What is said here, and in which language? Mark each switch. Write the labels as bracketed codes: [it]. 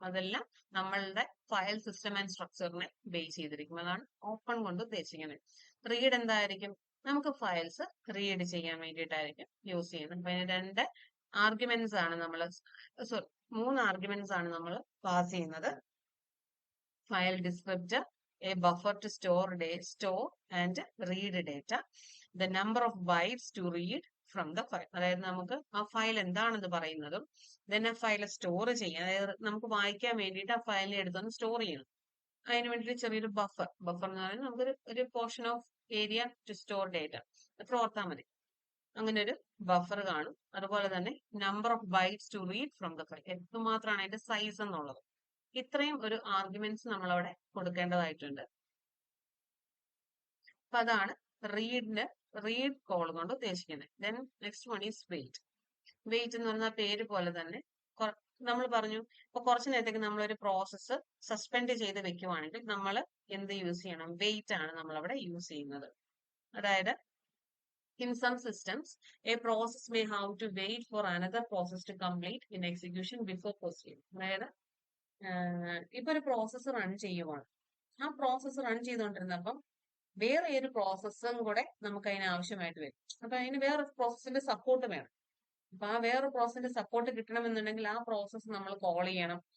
[ml] അതെല്ലാം നമ്മളുടെ file system and സ്ട്രക്ചറിനെ base ചെയ്തിരിക്കും. അതാണ് ഓപ്പൺ കൊണ്ട് ഉദ്ദേശിക്കുന്നത്. റീഡ് എന്തായിരിക്കും, നമുക്ക് ഫയൽസ് റീഡ് ചെയ്യാൻ വേണ്ടിയിട്ടായിരിക്കും യൂസ് ചെയ്യുന്നത്. അപ്പൊ അതിന് രണ്ട് ആർഗ്യുമെന്റ്സ് ആണ് നമ്മൾ, സോറി, 3 ആർഗ്യുമെന്റ്സ് ആണ് നമ്മൾ പാസ് ചെയ്യുന്നത്. [en] File descriptor, a buffer to store and read data, the number of bytes to read from the file. [ml] അതായത് നമുക്ക് ആ ഫയൽ എന്താണെന്ന് പറയുന്നതും then ആ ഫയൽ സ്റ്റോർ ചെയ്യാൻ, അതായത് നമുക്ക് വായിക്കാൻ വേണ്ടിയിട്ട് ആ ഫയലിനെ എടുത്തൊന്ന് സ്റ്റോർ ചെയ്യണം. അതിന് വേണ്ടിയിട്ട് ചെറിയൊരു ബഫർ എന്ന് പറയുന്നത് നമുക്കൊരു ഒരു [en] portion of area to store data, [ml] അത്ര ഓർത്താൽ മതി. അങ്ങനെ ഒരു ബഫർ കാണും. അതുപോലെ തന്നെ [en] number of bytes to read from the file, [ml] എത്രമാത്രമാണ് അതിന്റെ സൈസ് എന്നുള്ളത്. ഇത്രയും ഒരു ആർഗ്യുമെന്റ്സ് നമ്മൾ അവിടെ കൊടുക്കേണ്ടതായിട്ടുണ്ട്. അപ്പൊ അതാണ് റീഡ് കോൾ കൊണ്ട് ഉദ്ദേശിക്കുന്നത്. [en] Then next one is wait. [ml] Wait എന്ന് പറഞ്ഞാൽ പേര് പോലെ തന്നെ നമ്മൾ പറഞ്ഞു, ഇപ്പൊ കുറച്ചു നേരത്തേക്ക് നമ്മൾ ഒരു പ്രോസസ്സ് സസ്പെൻഡ് ചെയ്ത് വെക്കുവാണെങ്കിൽ നമ്മൾ എന്ത് യൂസ് ചെയ്യണം, വെയിറ്റ് ആണ് നമ്മൾ അവിടെ യൂസ് ചെയ്യുന്നത്. [en] അതായത് in some systems a process may have to wait for another process to complete in execution before proceeding. [ml] അതായത് ഇപ്പൊ ഒരു പ്രോസസ്സ് റൺ ചെയ്യുവാണ്, ആ പ്രോസസ്സ് റൺ ചെയ്തുകൊണ്ടിരുന്നപ്പം വേറെ ഒരു പ്രോസസ്സും കൂടെ നമുക്ക് അതിന് ആവശ്യമായിട്ട് വരും. അപ്പൊ അതിന് വേറെ പ്രോസസ്സിന്റെ സപ്പോർട്ട് വേണം. അപ്പൊ ആ വേറെ പ്രോസസ്സിന്റെ സപ്പോർട്ട് കിട്ടണമെന്നുണ്ടെങ്കിൽ ആ പ്രോസസ്സ് നമ്മൾ കോൾ ചെയ്യണം.